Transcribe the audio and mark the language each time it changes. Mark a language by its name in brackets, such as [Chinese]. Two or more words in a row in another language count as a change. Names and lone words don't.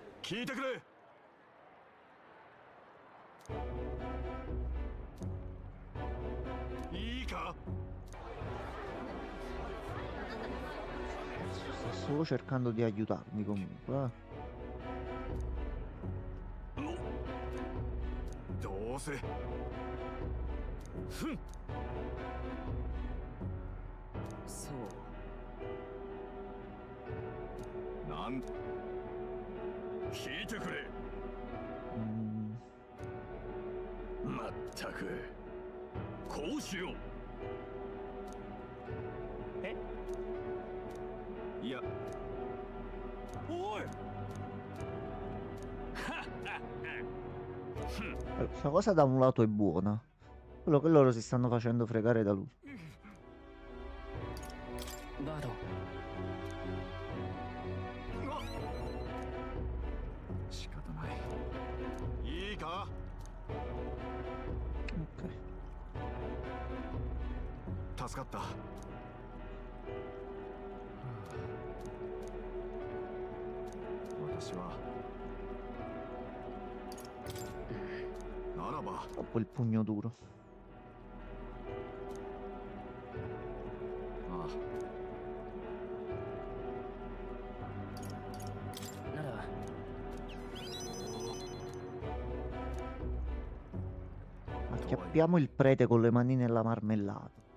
[Japanese] 聞いてくれ。いいか。 [Italian] Sto solo cercando di aiutarmi comunque, eh. [Japanese] どうせ。ふん。そう。なん聞いてくれ。まったくこうしよう。え？いや。おい。 [Italian] Questa cosa da un lato è buona. Quello che loro si stanno facendo fregare da lui. [Japanese] バード、仕方ない。いいか。 [Italian] Ok. [Japanese] 助かった。私はならば [Italian] Troppo il pugno duro. [Japanese] ああ。なら [Italian] Acchiappiamo il prete con le mani nella marmellata.